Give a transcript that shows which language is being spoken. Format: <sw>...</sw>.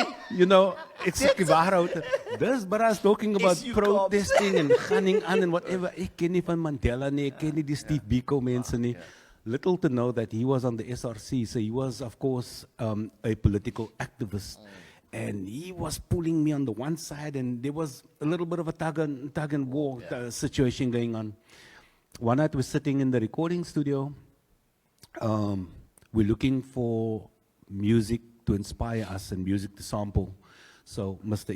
<af>You know, ek soek die waarheid.</af> <en>This bruh is talking about SU protesting and gunning on and whatever.</en> <af>Ek ken nie van Mandela nie, ek ken nie die Steve Biko mense nie.</af> <en>Little to know that he was on the SRC, so he was, of course, a political activist. And he was pulling me on the one side, and there was a little bit of a tug and war situation going on. One night we're sitting in the recording studio. We're looking for music to inspire us and music to sample. So Mr.</en>